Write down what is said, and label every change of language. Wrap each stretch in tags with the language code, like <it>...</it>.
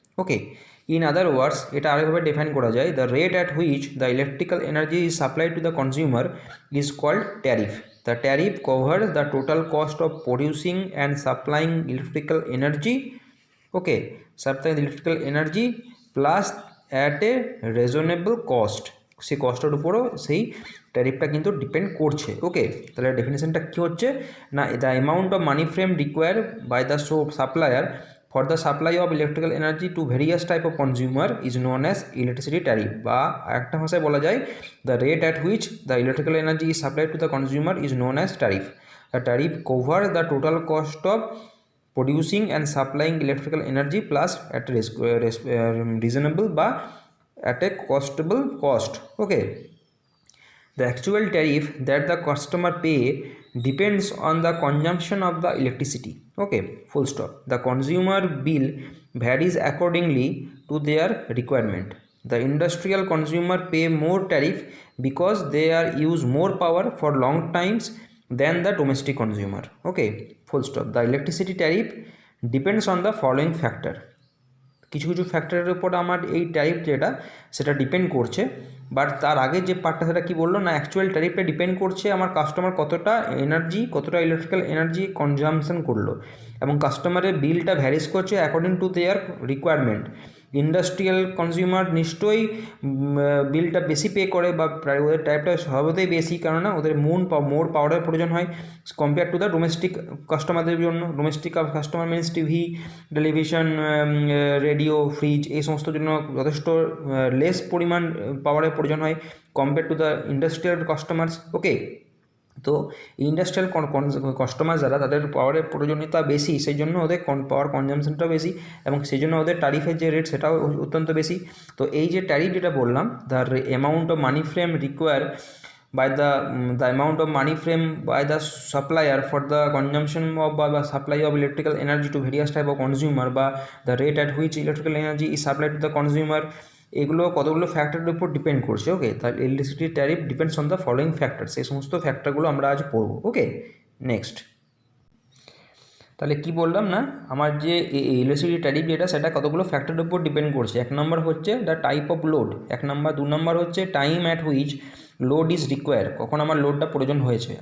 <en>Okay, in other words,</en> <bn>এটা আরেকভাবে define করা যায়,</bn> <en>the rate at which the electrical energy is supplied to the consumer is called tariff. The tariff covers the total cost of producing and supplying electrical energy, okay, supplying electrical energy plus at a reasonable cost,</en> <bn>সেই কস্টের উপরও সেই ট্যারিফটা কিন্তু depend করছে।</bn> <en>okay,</en> <bn>তাহলে ডেফিনেশনটা কী হচ্ছে না,</bn> <en>the amount of money frame require by the supplier for the supply of electrical energy to various type of consumer is known as electricity tariff,</en> <bn>বা একটা ভাষায় বলা যায়</bn> <en>The rate at which the electrical energy is supplied to the consumer is known as tariff. The tariff cover the total cost of producing and supplying electrical energy plus at reasonable বা at a costable cost. Okay, the actual tariff that the customer pay depends on the consumption of the electricity. Okay, full stop. The consumer bill varies accordingly to their requirement. The industrial consumer pay more tariff because they are use more power for long times than the domestic consumer. Okay, full stop. The electricity tariff depends on the following factor.</en> <bn>কিছু কিছু ফ্যাক্টরের উপর আমার এই tariff যেটা সেটা depend করছে, but তার আগে যে পার্টটা সেটা কী বললো না, অ্যাকচুয়াল ট্যারিফটা ডিপেন্ড করছে আমার কাস্টমার কতটা ইলেকট্রিক্যাল এনার্জি কনজামশন করলো, এবং কাস্টমারের বিলটা ভ্যারিস করছে</bn> <en>According to their requirement.</en> <bn>Industrial consumer নিশ্চয়ই বিলটা বেশি পে করে, বা ওদের টাইপটা সর্বদাই বেশি, কেননা ওদের মোর পাওয়ারের প্রয়োজন হয়</bn> <en>compare to the domestic</en> <bn>কাস্টমারদের জন্য। Domestic customer means TV, television, radio, fridge, এই সমস্ত জন্য যথেষ্ট লেস পরিমাণ পাওয়ারের প্রয়োজন হয়</bn> <en>Compare to the industrial customers.</en> <bn>ওকে, তো ইন্ডাস্ট্রিয়াল কাস্টমার যারা, তাদের পাওয়ারের প্রয়োজনীয়তা বেশি, সেই জন্য ওদের পাওয়ার কনজামশনটাও বেশি, এবং সেই জন্য ওদের ট্যারিফের যে রেট সেটাও অত্যন্ত বেশি। তো এই যে ট্যারিফ যেটা বললাম,</bn> <en>the amount of money frame require by the amount of money frame by the supplier for the consumption of বা supply of electrical energy to various type of consumer, বা the rate at which electrical energy is supplied to the consumer,</en> <bn>এগুলো কতগুলো ফ্যাক্টরের উপর depend করছে।</bn> <en>okay, তাহলে electricity tariff depends on the following factor,</en> <bn>সেই সমস্ত ফ্যাক্টরগুলো আমরা আজ পড়বো। ওকে, নেক্সট, তাহলে কি বললাম না, আমার যে ইলেকট্রিসিটি ট্যারিফ যেটা সেটা কতগুলো ফ্যাক্টরের উপর ডিপেন্ড করছে।</bn> <en>1 number হচ্ছে the type of load, 2 number হচ্ছে time at which load is require,</en> <bn>কখন আমার লোডটা প্রয়োজন হয়েছে।</bn>